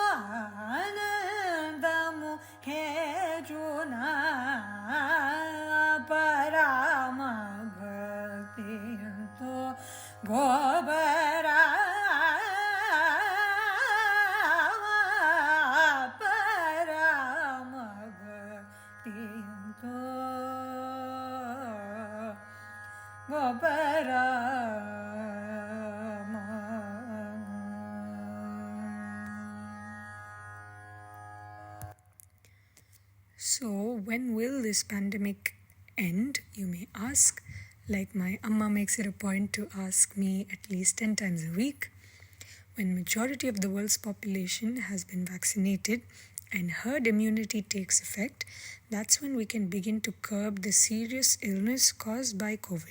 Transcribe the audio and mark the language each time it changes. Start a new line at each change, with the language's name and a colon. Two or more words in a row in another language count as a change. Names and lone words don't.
English: ಆನಂದ ಮೋಹೆ ಜುನಾಪ ರಾಮ ಭಕ್ತಿಯಂತು ಗೋಪರಾಮ ಪರಮ ಭಕ್ತಿಯಂತು ಗೋಪರಾಮ So, when will this pandemic end, you may ask? Like my amma makes it a point to ask me at least 10 times a week. When majority of the world's population has been vaccinated and herd immunity takes effect, that's when we can begin to curb the serious illness caused by COVID.